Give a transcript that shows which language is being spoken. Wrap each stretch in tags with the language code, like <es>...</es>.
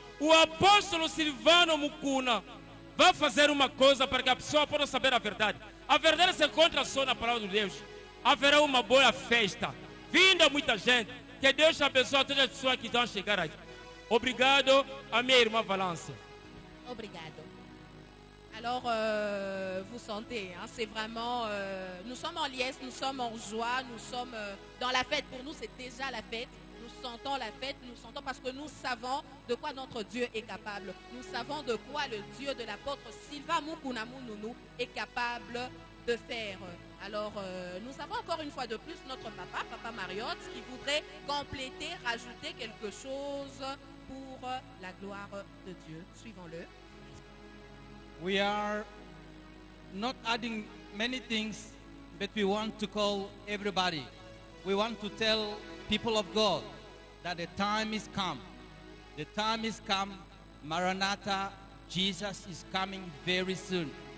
<pt>O apóstolo Silvano Mukuna vai fazer uma coisa para que a pessoa possa saber a verdade. A verdade se encontra só na palavra de Deus. Haverá uma boa festa. Vinda muita gente. Que Deus abençoe todas as pessoas que vão chegar aqui. Obrigado a minha irmã Valência. Obrigado.</pt> <fr>Alors, vous sentez, hein, c'est vraiment, nous sommes en liesse, nous sommes en joie, nous sommes dans la fête. Pour nous, c'est déjà la fête. Nous sentons la fête, nous sentons parce que nous savons de quoi notre Dieu est capable. Nous savons de quoi le Dieu de l'apôtre Sylvain Mukunamununu est capable de faire. Alors, nous avons encore une fois de plus notre Papa Mariotte, qui voudrait compléter, rajouter quelque chose pour la gloire de Dieu. Suivons-le.</fr> <en>We are not adding many things, but we want to call everybody. We want to tell people of God that the time is come. The time is come. Maranatha, Jesus is coming very soon.</en>